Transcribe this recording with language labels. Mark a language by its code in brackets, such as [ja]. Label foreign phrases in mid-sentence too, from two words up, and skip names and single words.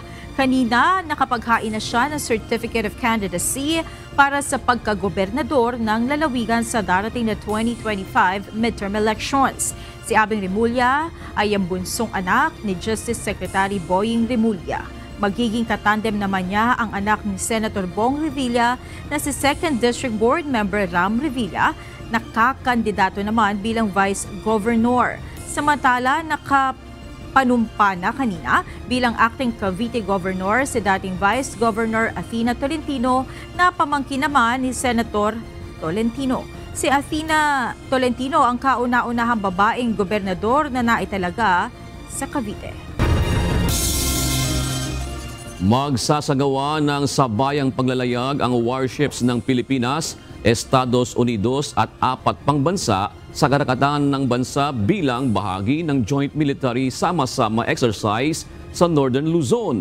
[tl] Kanina, nakapaghain na siya ng Certificate of Candidacy para sa pagkagobernador ng lalawigan sa darating na 2025 [en] midterm elections. [tl] Si Abing Remulla ay ang bunsong anak ni Justice Secretary Boying Remulla. Magiging katandem naman niya ang anak ni Senator Bong Revilla na si 2nd District Board Member Ram Revilla, nakakandidato naman bilang Vice Governor. Samantala, nakapanumpa na kanina bilang acting Cavite Governor si dating Vice Governor Athena Tolentino na pamangkin naman ni Senator Tolentino. Si Athena Tolentino ang kauna-unahang babaeng gobernador na naitalaga sa Cavite. Magsasagawa ng sabayang paglalayag ang warships ng Pilipinas, Estados Unidos at 4 pang bansa sa karagatan ng bansa bilang bahagi ng Joint Military Sama-Sama Exercise sa Northern Luzon.